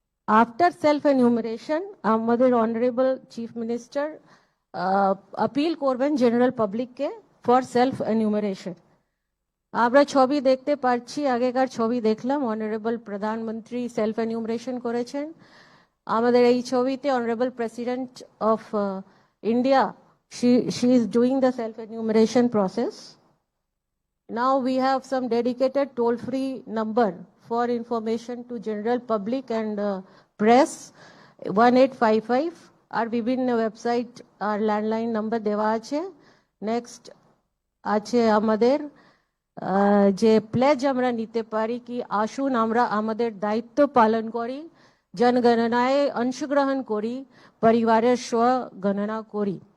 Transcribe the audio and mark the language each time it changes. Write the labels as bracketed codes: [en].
[en] After self-enumeration, [bn] আমাদের honourable chief minister appeal করবেন general পাবলিককে ফর সেলফ-এনুমারেশন। আমরা ছবি দেখতে পাচ্ছি, আগেকার ছবি দেখলাম, অনারেবল প্রধানমন্ত্রী সেলফ-এনুমারেশন করেছেন। আমাদের এই ছবিতে honourable president of India, [en] she is doing the self-enumeration process. Now we have some dedicated toll-free number for information to general public and press, 1855. [bn] আর বিভিন্ন ওয়েবসাইট আর ল্যান্ডলাইন নাম্বার দেওয়া আছে। নেক্সট আছে আমাদের যে প্লেজ আমরা নিতে পারি কি আসুন আমরা আমাদের দায়িত্ব পালন করি, জনগণনায় অংশগ্রহণ করি, পরিবারের স্বগণনা করি।